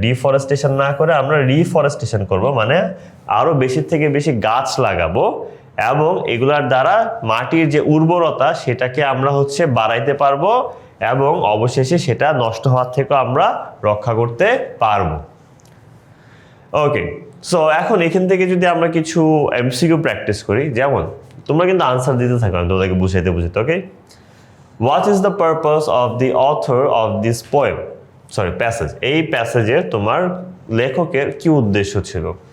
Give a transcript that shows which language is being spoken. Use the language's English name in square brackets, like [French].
[Bangla] Deforestation না করে আমরা রিফরেস্টেশন করব, মানে আরো বেশি থেকে বেশি গাছ লাগাবো এবং এগুলার দ্বারা মাটির যে উর্বরতা সেটাকে আমরা হচ্ছে বাড়াইতে পারবো এবং অবশেষে সেটা নষ্ট হওয়ার থেকেও আমরা রক্ষা করতে পারবো। ওকে, সো এখন এখান থেকে যদি আমরা কিছু এমসিকিউ প্র্যাকটিস করি, যেমন তোমরা কিন্তু আনসার দিতে থাকো, আমি তোমাদেরকে বুঝাইতে। [English] Okay, What is the purpose of the author of this poem? Passage. [Bangla] এই প্যাসেজের তোমার লেখকের কি উদ্দেশ্য ছিল?